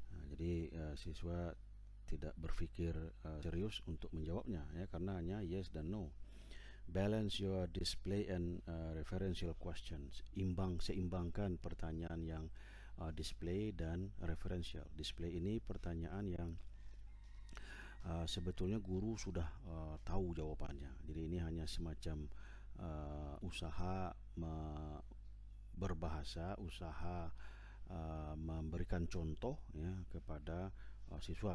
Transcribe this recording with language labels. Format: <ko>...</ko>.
<id>Jadi siswa tidak berpikir serius untuk menjawabnya, ya, karena hanya yes dan no.</id> <en>Balance your display and referential questions.</en> <id>Seimbangkan pertanyaan yang display dan referential. Display ini pertanyaan yang sebetulnya guru sudah tahu jawabannya. Jadi ini hanya semacam usaha berbahasa, usaha memberikan contoh, ya, kepada siswa.</id>